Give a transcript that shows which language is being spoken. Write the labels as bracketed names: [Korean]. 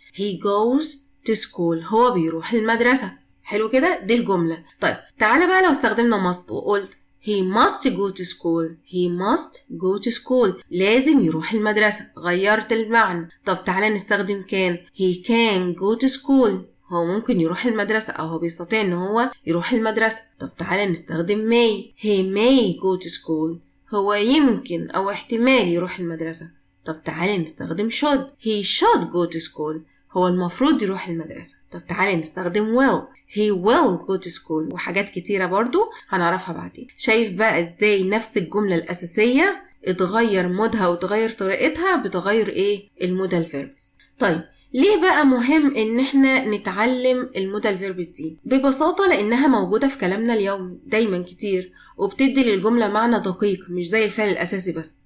[English] he goes to school، [Arabic] هو بيروح المدرسه. حلو كده، دي الجمله. طيب تعالى بقى لو استخدمنا must وقلت [English] he must go to school. he must go to school، [Arabic] لازم يروح المدرسة. غيرت المعنى. طب تعالى نستخدم can. [English] he can go to school، [Arabic] هو ممكن يروح المدرسة أو هو بيستطيع إن هو يروح المدرسة. طب تعالى نستخدم may. [English] he may go to school، [Arabic] هو يمكن أو احتمال يروح المدرسة. طب تعالى نستخدم should. [English] he should go to school، [Arabic] هو المفروض يروح المدرسة. طب تعالى نستخدم will. [English] he will go to school، [Arabic] وحاجات كتيرة برضو هنعرفها بعدين. شايف بقى ازاي نفس الجملة الأساسية اتغير مودها وتغير طريقتها بتغير ايه؟ المودال فيربس. طيب ليه بقى مهم ان احنا نتعلم المودال فيربس دي؟ ببساطة لانها موجودة في كلامنا اليومي دايما كتير، وبتدي للجملة معنى دقيق مش زي الفعل الأساسي بس.